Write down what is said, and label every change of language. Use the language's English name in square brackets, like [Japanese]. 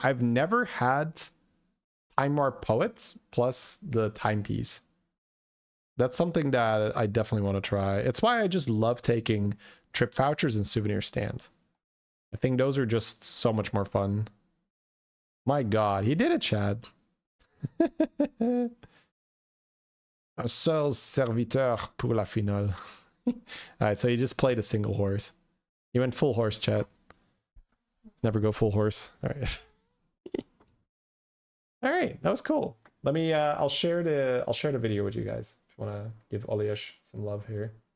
[English] I've never had Time Warp Poets plus the timepiece. That's something that I definitely want to try. It's why I just love taking trip vouchers and souvenir stand. I think those are just so much more fun. My god, he did it, Chad. [French] Un seul serviteur pour la finale. [English] Alright, so he just played a single horse. He went full horse, chat. Never go full horse. Alright. Alright, that was cool. Let me I'll share the video with you guys if you wanna give Oliash some love here.